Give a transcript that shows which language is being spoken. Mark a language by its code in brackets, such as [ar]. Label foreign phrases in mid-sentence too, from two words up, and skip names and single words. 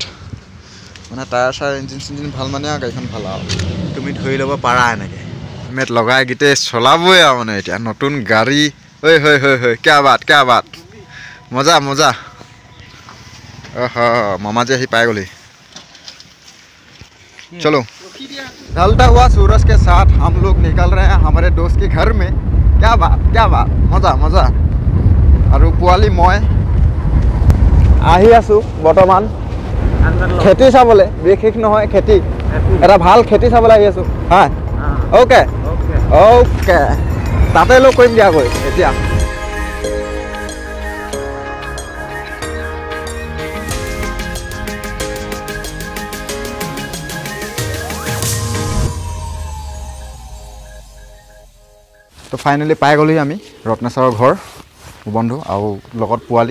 [as] মানে টায়াৰ চায়াৰ ইঞ্জিন চিঞ্জিন ভাল মানে আৰু গাড়ীখন ভাল আৰু তুমি ধৰি ল'ব পাৰা এনেকৈ হেলমেট লগাই গোটেই চলাবই আৰু মানে এতিয়া নতুন গাড়ী। ঐ হয় হয় হয়, [hi] क्या बात मज़ा मज़ा। [as] মামাজি আহি পাই গ'লি। [hi] चलो ढलता हुआ सूरज के साथ हम लोग निकल रहे हैं हमारे दोस्त के घर में। क्या बात मजा मजा। [as] আৰু পোৱালি মই আহি আছোঁ বৰ্তমান খেতি চাবলৈ, বিশেষ নহয় খেতি, এটা ভাল খেতি চাবলৈ আহি আছোঁ। হয় [en] okay okay, [as] তাতে লগ কৰিম দিয়াগৈ এতিয়া। তো ফাইনেলি পাই গ'লোহি আমি ৰত্নেশ্বৰৰ ঘৰ বন্ধু আৰু লগত পোৱালি।